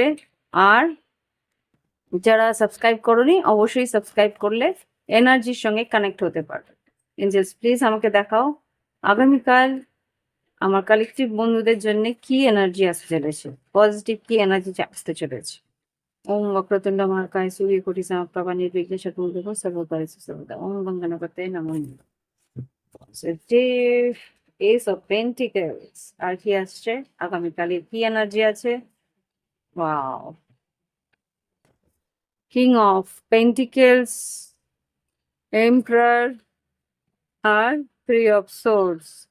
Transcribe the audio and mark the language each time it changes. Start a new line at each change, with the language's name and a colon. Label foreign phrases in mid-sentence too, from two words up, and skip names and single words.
Bangla: আর যারা সাবস্ক্রাইব করোনি অবশ্যই সাবস্ক্রাইব করলে এনার্জির সঙ্গে কানেক্ট হতে পারবে।
English: Angels please
Bangla: আমাকে দেখাও আগামীকাল আমার কালেকটিভ বন্ধুদের জন্য কি এনার্জি আসতে চলেছে, পজিটিভ কি এনার্জি আসতে চলেছে।
Sanskrit: ওম वक्रतुंड महाकाय सूर्यकोटि समप्रभा निर्विघ्न शत्रुघ्न सर्वकार्येषु सर्वदा ओम गं गणपतये नमः।
English: Positive Ace of Pentacles
Bangla: আর কি আসছে, আগামীকালের কি এনার্জি আছে।
English: Wow, King of Pentacles, Emperor আর Three of Swords।